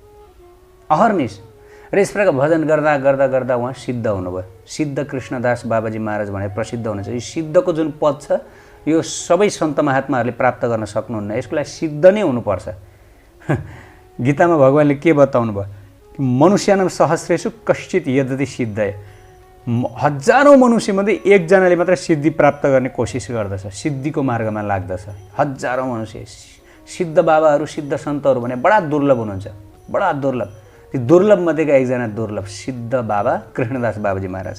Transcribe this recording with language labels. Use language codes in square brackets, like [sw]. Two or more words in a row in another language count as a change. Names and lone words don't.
[ne] अहर्निश र यस प्रकार भजन गर्दा गर्दा गर्दा उहाँ सिद्ध हुनुभयो। सिद्ध कृष्णदास बाबाजी महाराज भनेर प्रसिद्ध हुनुहुन्छ। यो सिद्धको जुन पद छ यो सबै सन्त महात्माहरूले प्राप्त गर्न सक्नुहुन्न। यसको लागि सिद्ध नै हुनुपर्छ। गीतामा भगवानले के बताउनु भयो [sa] मनुष्यानां सहस्रेषु कश्चित् यदति सिद्धय, [ne] हजारौँ मनुष्यमध्ये एकजनाले मात्र सिद्धि प्राप्त गर्ने कोसिस गर्दछ, सिद्धिको मार्गमा लाग्दछ। हजारौँ मनुष्य सिद्ध बाबाहरू, सिद्ध सन्तहरू भने बडा दुर्लभ हुनुहुन्छ, बडा दुर्लभ। ती दुर्लभ मध्येका एकजना दुर्लभ सिद्ध बाबा कृष्णदास बाबुजी महाराज।